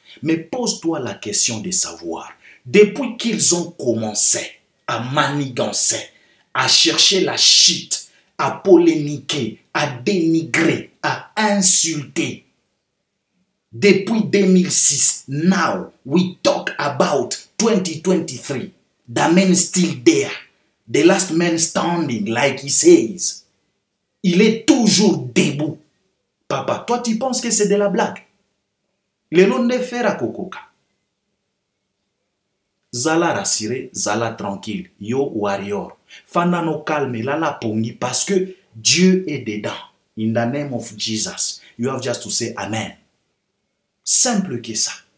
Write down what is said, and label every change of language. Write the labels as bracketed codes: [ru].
[fr] Mais pose-toi la question de savoir, depuis qu'ils ont commencé à manigancer, à chercher la shit, à polémiquer, à dénigrer, à insulter, depuis 2006, [en] now we talk about 2023, the man still there. The last man standing, like he says. [fr] Il est toujours debout. Papa, toi tu penses que c'est de la blague? Le nom de Fera Kokoka. [ln] Zala rassuré, Zala tranquille. Yo warrior. Fanda no calme, lala pongi, [fr] parce que Dieu est dedans. [en] In the name of Jesus. You have just to say Amen. [fr] Simple que ça.